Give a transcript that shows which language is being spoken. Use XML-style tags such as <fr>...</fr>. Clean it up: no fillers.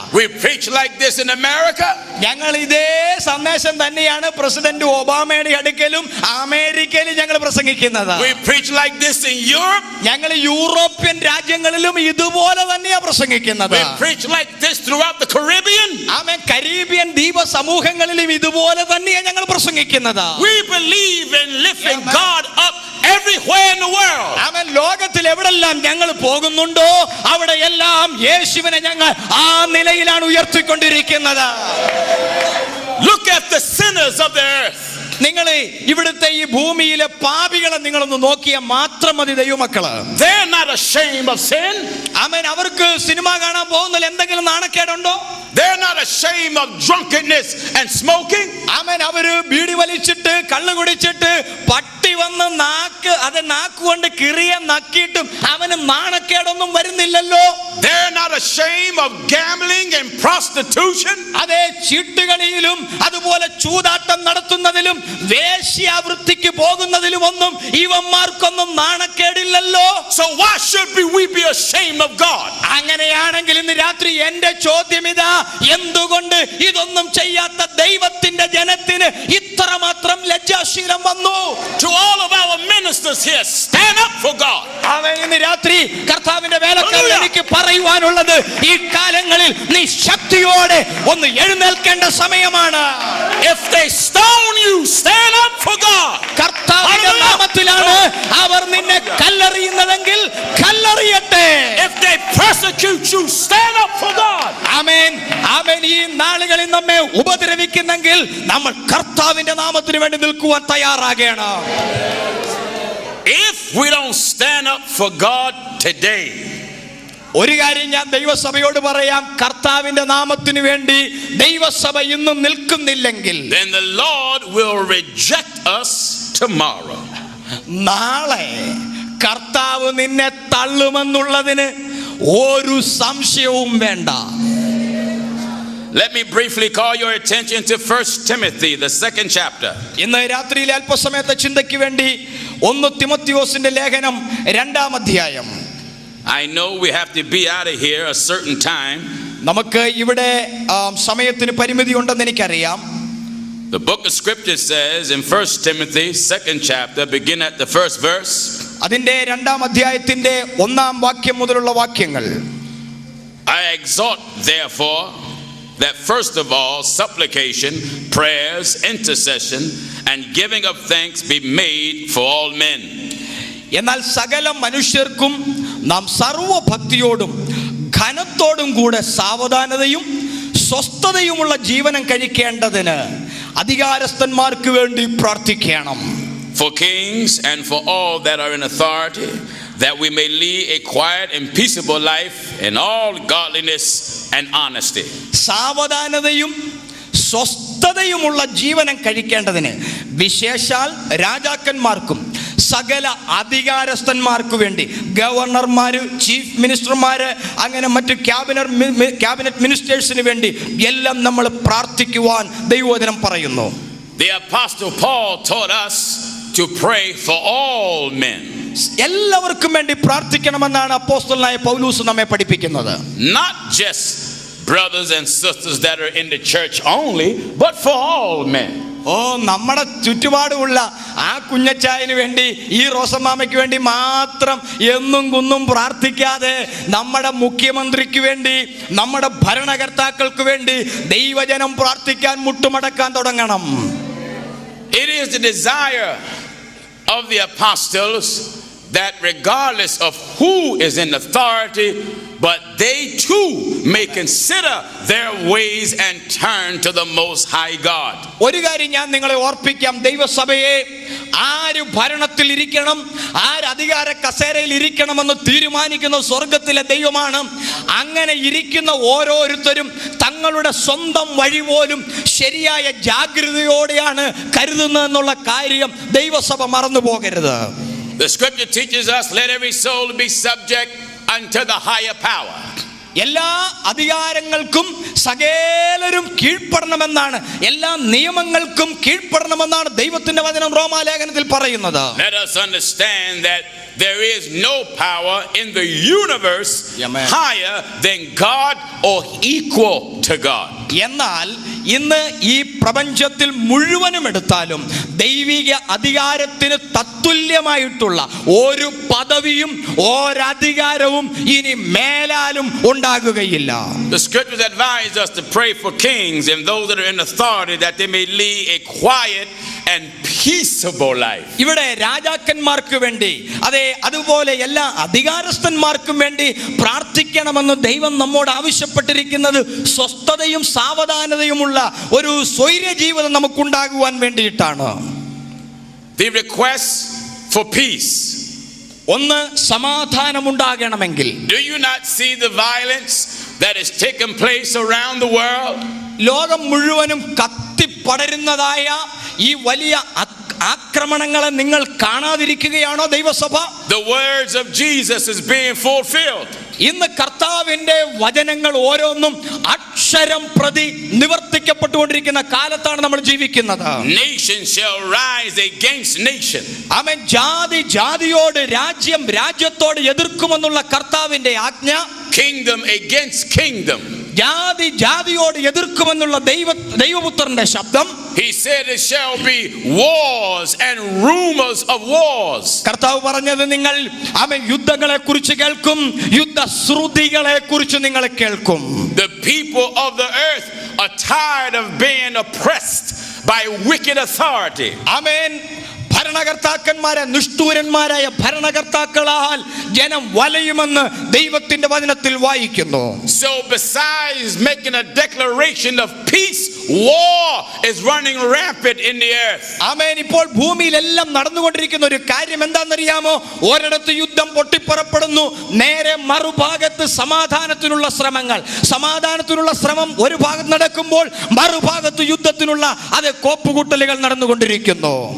<en>We preach like this in America.</en> <ml>ഞങ്ങൾ ഇതേ സന്ദേശം തന്നെയാണ് പ്രസിഡന്റ് ഒബാമയുടെ അടുക്കലും അമേരിക്കയിലും ഞങ്ങൾ പ്രസംഗിക്കുന്നത്.</ml> <en>We preach like this in Europe.</en> <ml>ഞങ്ങൾ യൂറോപ്യൻ രാജ്യങ്ങളിലും ഇതുപോലെ തന്നെയാ പ്രസംഗിക്കുന്നത്.</ml> <en>We preach like this throughout the Caribbean.</en> <ml>Amen. Caribbean ദ്വീപ സമൂഹങ്ങളിലും ഇതുപോലെ തന്നെയാ ഞങ്ങൾ പ്രസംഗിക്കുന്നത്.</ml> <en>We believe in lifting God up everywhere in the world.</en> <ml>ആമേൻ. ലോകത്തിൽ എവിടെല്ലാം ഞങ്ങൾ പോകുന്നുണ്ടോ അവിടെ എല്ലാം യേശുവിനെ ഞങ്ങൾ ആ നിലയിലാണ് ഉയർത്തിക്കൊണ്ടിരിക്കുന്നത്.</ml> <en>Look at the sinners of the earth.</en> <ml>നിങ്ങൾ ഇവിടുത്തെ ഈ ഭൂമിയിലെ പാപികളെ നിങ്ങളൊന്ന് നോക്കിയാൽ മാത്രം മതി ദൈവമക്കള്.</ml> <en>They're not ashamed of sin.</en> <ml>ആമേൻ. അവർക്ക് സിനിമ കാണാൻ പോകുന്നതിൽ എന്തെങ്കിലും നാണക്കേടുണ്ടോ?</ml> <en>They're not ashamed of drunkenness and smoking.</en> <ml>ആമേൻ. അവര് ബീഡി വലിച്ചിട്ട് കള്ളു കുടിച്ചിട്ട് പട്ടി വന്ന് നാക്കുകൊണ്ട് കിറിയ നക്കിയിട്ടും അവന് നാണക്കേടൊന്നും വരുന്നില്ലല്ലോ.</ml> <en>They're not ashamed of gambling and prostitution.</en> <ml>അതെ, ചീട്ടുകളിയിലും അതുപോലെ ചൂതാട്ടം നടത്തുന്നതിലും വേശ്യാവൃത്തിക്ക് പോകുന്നതിലും ഒന്നും ഇവന്മാർക്കൊന്നും നാണക്കേടില്ലല്ലോ.</ml> <en>So why should we be ashamed of God?</en> <ml>അങ്ങനെയാണെങ്കിൽ ഇന്ന് രാത്രി എന്റെ ചോദ്യം ഇതാ, എന്തുകൊണ്ട് ഇതൊന്നും ചെയ്യാത്ത ദൈവത്തിന്റെ ജനത്തിന് ഇത്രമാത്രം ലജ്ജാശീലം വന്നു?</ml> <en>To all of our ministers here, stand up for God.</en> <ml>അവൻ ഇന്ന് രാത്രി കർത്താവിന്റെ വേലക്കാരൻ എനിക്ക് പറയുവാനുള്ളത്, ഈ കാലങ്ങളിൽ നീ ശക്തിയോടെ ഒന്ന് എഴുന്നേൽക്കേണ്ട സമയമാണ്.</ml> <en>If they stone you, stand up for God.</en> <ml>കർത്താവിന്റെ നാമത്തിലാണ് അവർ നിന്നെ കല്ലെറിയുന്നതെങ്കിൽ കല്ലെറിയട്ടെ.</ml> <en>If they persecute you, stand up for God.</en> <ml>ആമേൻ. ആമേൻ. ഈ നാളുകളിൽ നമ്മെ ഉപദ്രവിക്കുന്നെങ്കിൽ നമ്മൾ കർത്താവിന്റെ നാമത്തിന് വേണ്ടി നിൽക്കുവാൻ തയ്യാറാകണം.</ml> <en>If we don't stand up for God today,</en> <ml>ഒരു കാര്യം ഞാൻ ദൈവസഭയോട് പറയാം, കർത്താവിന്റെ നാമത്തിന് വേണ്ടി ദൈവസഭ ഇന്നും നിൽക്കുന്നില്ലെങ്കിൽ</ml> <en>then the Lord will reject us tomorrow.</en> <ml>നാളെ കർത്താവ് നിന്നെ തള്ളുമെന്നുള്ളതിന് ഒരു സംശയവും വേണ്ട.</ml> <en>Let me briefly call your attention to 1 Timothy, the 2nd chapter.</en> <ml>ഇന്ന് രാത്രിയിലെ അല്പസമയത്തെ ചിന്തയ്ക്ക് വേണ്ടി 1 തിമോത്തിയോസിന്റെ ലേഖനം 2-ാം അധ്യായം.</ml> <en>I know we have to be out of here a certain time.</en> <ml>നമുക്ക് ഇവിടെ സമയത്തിന് പരിമിതി ഉണ്ടെന്ന് എനിക്കറിയാം.</ml> <en>The book of scripture says in 1 Timothy 2nd chapter, begin at the first verse.</en> <ml>അതിന്റെ 2-ാം അധ്യായത്തിന്റെ 1-ാം വാക്യം മുതലുള്ള വാക്യങ്ങൾ.</ml> <en>I exhort therefore that first of all supplication, prayers, intercession and giving of thanks be made for all men.</en> <ml>എന്നാൽ സകല മനുഷ്യർക്കും നാം സർവഭക്തിയോടും ഘനത്തോടും കൂടെ സാവധാനതയും സ്വസ്ഥതയുമുള്ള ജീവനം കഴിക്കേണ്ടതിന് അധികാരസ്ഥന്മാർക്ക് വേണ്ടി പ്രാർത്ഥിക്കണം.</ml> <en>For kings and for all that are in authority, that we may lead a quiet and peaceable life in all godliness and honesty.</en> <ml>സാവധാനതയും സ്വസ്ഥതയുമുള്ള ജീവനം കഴിക്കേണ്ടതിന് വിശേഷാൽ രാജാക്കന്മാർക്കും സകല അധികാരസ്ഥന്മാർക്കു വേണ്ടി ഗവർണർമാര്, ചീഫ് മിനിസ്റ്റർമാര്, അങ്ങനെ മറ്റു ക്യാബിനറ്റ് മിനിസ്റ്റേഴ്സിന് വേണ്ടി എല്ലാം നമ്മൾ പ്രാർത്ഥിക്കുവാൻ ദൈവവചനം പറയുന്നു.</ml> <en>The Apostle Paul taught us to pray for all men.</en> <ml>എല്ലാവർക്കും വേണ്ടി പ്രാർത്ഥിക്കണമെന്നാണ് അപ്പോസ്തലനായ പൗലോസ് നമ്മെ പഠിപ്പിക്കുന്നത്.</ml> <en>Not just brothers and sisters that are in the church only, but for all men.</en> <ml>നമ്മുടെ ചുറ്റുപാടുമുള്ള ആ കുഞ്ഞച്ചായന് വേണ്ടി, ഈ റോസമ്മാമയ്ക്ക് വേണ്ടി മാത്രം എന്നും കുന്നും പ്രാർത്ഥിക്കാതെ നമ്മുടെ മുഖ്യമന്ത്രിക്ക് വേണ്ടി, നമ്മുടെ ഭരണകർത്താക്കൾക്ക് വേണ്ടി ദൈവജനം പ്രാർത്ഥിക്കാൻ മുട്ടുമടക്കാൻ തുടങ്ങണം.</ml> <en>It is the desire of the apostles that regardless of who is in authority, but they too may consider their ways and turn to the Most High God.</en> <ml>ഒരു കാര്യം ഞാൻ നിങ്ങളെ ഓർപ്പിക്കാം, ദൈവസഭയെ ആര് ഭരണത്തിൽ ഇരിക്കണം, ആര് അധികാര കസേരയിൽ ഇരിക്കണമെന്ന് തീരുമാനിക്കുന്ന സ്വർഗത്തിലെ ദൈവമാണ്. അങ്ങനെ ഇരിക്കുന്ന ഓരോരുത്തരും തങ്ങളുടെ സ്വന്തം വഴി പോലും ശരിയായ ജാഗ്രതയോടെയാണ് കരുതുന്നതെന്നുള്ള കാര്യം ദൈവസഭ മറന്നു പോകരുത്.</ml> <en>The scripture teaches us, let every soul be subject unto the higher power.</en> <ml>എല്ലാ അധികാരങ്ങൾക്കും സകലരും കീഴ്പ്പെടണമെന്നാണ്, എല്ലാ നിയമങ്ങൾക്കും കീഴ്പ്പെടണമെന്നാണ് ദൈവത്തിന്റെ വചനം റോമാലേഖനത്തിൽ പറയുന്നത്.</ml> <en>Let us understand that there is no power in the universe higher than God or equal to God.</en> <ml>എന്നാൽ ഇന്ന് ഈ പ്രപഞ്ചത്തിൽ മുഴുവനും എടുത്താലും ദൈവിക അധികാരത്തിന് തത്തുല്യമായിട്ടുള്ള ഒരു പദവിയും ഒരധികാരവും ഇനി മേലാലും ഉണ്ടാകുകയില്ല.</ml> <en>The scriptures advise us to pray for kings and those that are in authority that they may lead a quiet and peaceable life.</en> <ml>ഇവിടെ രാജാക്കന്മാർക്ക് വേണ്ടി, അതെ, അതുപോലെ എല്ലാ അധികാരസ്ഥന്മാർക്കും വേണ്ടി പ്രാർത്ഥിക്കണമെന്ന് ദൈവം നമ്മോട് ആവശ്യപ്പെട്ടിരിക്കുന്നത് സ്വസ്ഥതയും സാവധാനതയുമുള്ള ഒരു സ്വൈര ജീവിതം നമുക്കുണ്ടാകുവാൻ വേണ്ടിയിട്ടാണ്.</ml> <en>The request for peace.</en> <ml>ഒന്ന്, സമാധാനമുണ്ടാകണമെങ്കിൽ.</ml> <en>Do you not see the violence that is taking place around the world?</en> <ml>ലോകം മുഴുവനും കത്തിപ്പടരുന്നതായ ഈ വലിയ ആക്രമണങ്ങളെ നിങ്ങൾ കാണാതിരിക്കുകയാണോ ദൈവസഭ?</ml> <en>The words of Jesus is being fulfilled.</en> <ml>ഇന്ന് കർത്താവിന്റെ വചനങ്ങൾ ഓരോന്നും അക്ഷരം പ്രതി നിവർത്തിക്കപ്പെട്ടുകൊണ്ടിരിക്കുന്ന കാലത്താണ് നമ്മൾ ജീവിക്കുന്നത്.</ml> <en>Nation shall rise against nation.</en> <ml>ആമേൻ. ജാതി ജാതിയോട്, രാജ്യം രാജ്യത്തോട് എതിർക്കുമെന്നുള്ള കർത്താവിന്റെ ആജ്ഞ.</ml> <en>Kingdom against kingdom.</en> <ml>ജാതി ജാതിയോട് എതിർക്കുമെന്നുള്ള ദൈവപുത്രന്റെ ശബ്ദം.</ml> <en>He said it shall be wars and rumors of wars.</en> <ml>കർത്താവ് പറഞ്ഞത്, നിങ്ങൾ ആമേൻ യുദ്ധങ്ങളെ കുറിച്ച് കേൾക്കും, യുദ്ധശ്രുതികളെ കുറിച്ച് നിങ്ങൾ കേൾക്കും.</ml> <en>The people of the earth are tired of being oppressed by wicked authority.</en> <ml>ആമേൻ. ഭരണകർത്താക്കന്മാരെ, നിഷ്ഠൂരന്മാരായ ഭരണകർത്താക്കളാൽ ജനം വലയുമെന്ന് ദൈവത്തിന്റെ വചനത്തിൽ വായിക്കുന്നു.</ml> <en>So besides making a declaration of peace, war is running rampant in the earth.</en> <ml>ആമേൻ. ഇപ്പോൾ ഭൂമിയിലെല്ലാം നടന്നുകൊണ്ടിരിക്കുന്ന ഒരു കാര്യം എന്താണെന്നറിയാമോ? ഒരിടത്ത് യുദ്ധം പൊട്ടിപ്പുറപ്പെടുന്നു, നേരെ മറുഭാഗത്ത് സമാധാനത്തിനുള്ള ശ്രമങ്ങൾ. സമാധാനത്തിനുള്ള ശ്രമം ഒരു ഭാഗത്ത് നടക്കുമ്പോൾ മറുഭാഗത്ത് യുദ്ധത്തിനുള്ള കോപ്പുകൂട്ടലുകൾ നടന്നുകൊണ്ടിരിക്കുന്നു.</ml>